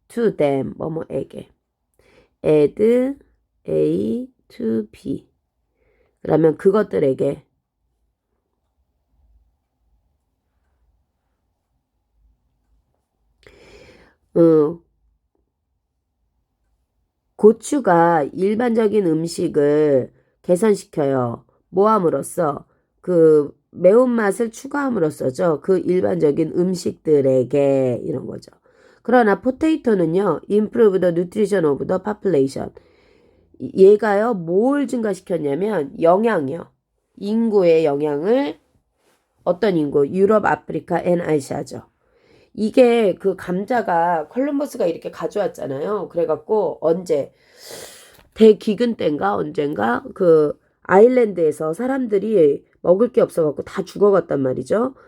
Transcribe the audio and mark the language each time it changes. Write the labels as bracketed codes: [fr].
[en] to them [ko] 뭐뭐에게 [en] add A to B [ko] 그러면 그것들에게 고추가 일반적인 음식을 개선시켜요. 뭐함으로써 그 매운맛을 추가함으로써죠. 그 일반적인 음식들에게 이런 거죠. 그러나 포테이토는요. [en] improve the nutrition of the population. [ko] 얘가요. 뭘 증가시켰냐면 영양이요. 인구의 영양을 어떤 인구? 유럽, 아프리카, 앤 아시아죠. 이게 그 감자가 콜럼버스가 이렇게 가져왔잖아요. 그래갖고 언제 대기근 때인가 언젠가 그 아일랜드에서 사람들이 먹을 게 없어갖고 다 죽어갔단 말이죠.